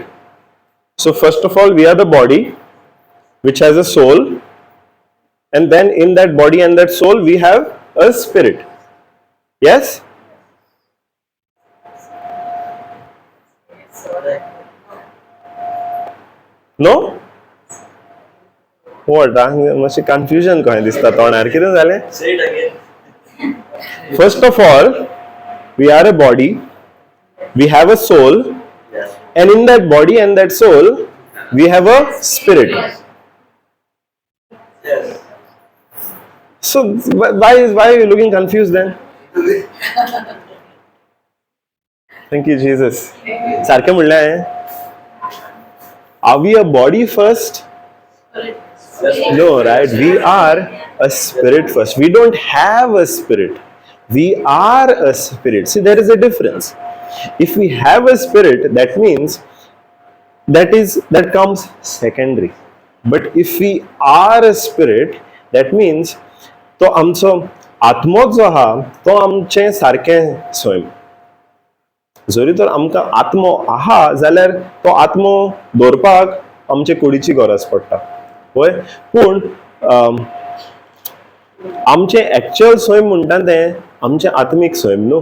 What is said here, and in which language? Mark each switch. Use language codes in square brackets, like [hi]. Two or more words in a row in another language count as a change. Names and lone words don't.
[en] So first of all, we are the body, which has a soul, and then in that body and that soul we have a spirit. Yes? No? What? [kok] मातशें confusion कशें दिसता तोंडार, कितें जालें? [en] Say it again. First of all, we are a body, we have a soul, and in that body and that soul we have a spirit. Yes. So why are you looking confused then? Thank you, Jesus. [kok] सारखें म्हणलें हांवें. [en] Are we a body first? No, right? We are a spirit first. We don't have a spirit. We are a spirit. See, there is a difference. If we have a spirit, that means that comes secondary. But if we are a spirit, that means [kok] तो आमचो आत्मो जो आहा तो आमचें सारकें स्वयं. जरी तर आमकां आत्मो आहा जाल्यार तो आत्मो दवरपाक आमचे कुडीची गरज पडटा पळय. पूण आमचें एक्चुअल स्वयं म्हणटा तें आमचें आत्मीक स्वयं न्हू.